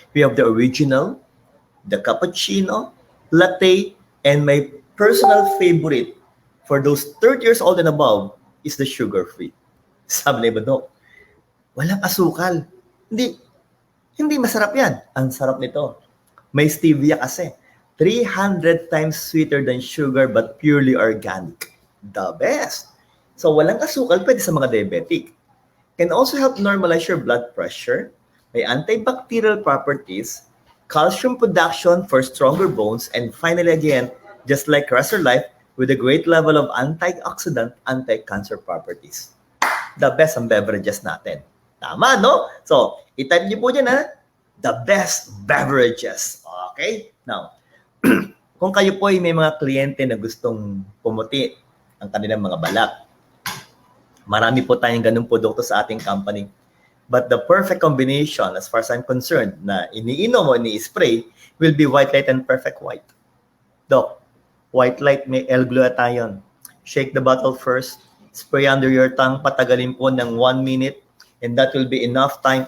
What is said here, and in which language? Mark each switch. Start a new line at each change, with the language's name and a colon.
English: We have the original, the cappuccino, latte, and my personal favorite for those 30 years old and above is the sugar-free.
Filipino: Sabi na iba, Doc, walang asukal. Hindi masarap yan. Ang sarap nito. May stevia kasi.
English: 300 times sweeter than sugar but purely organic. The best.
Filipino: So walang asukal, pwede sa mga diabetic.
English: Can also help normalize your blood pressure. May antibacterial properties, calcium production for stronger bones, and finally again, just like Restor Life, with a great level of antioxidant, anti-cancer properties.
Filipino: The best ang beverages natin. Tama, no? So, itype niyo po dyan, ha?
English: The best beverages. Okay?
Filipino: Now, kung kayo po ay may mga kliyente na gustong pumuti ang kanilang mga balat, marami po tayong ganung produkto sa ating company.
English: But the perfect combination, as far as I'm concerned,
Filipino: na iniinom o ini-spray,
English: will be white light and perfect white. Doc, white light may L-glutathione. Shake the bottle first, spray under your tongue,
Filipino: patagalin po ng
English: 1 minute, and that will be enough time.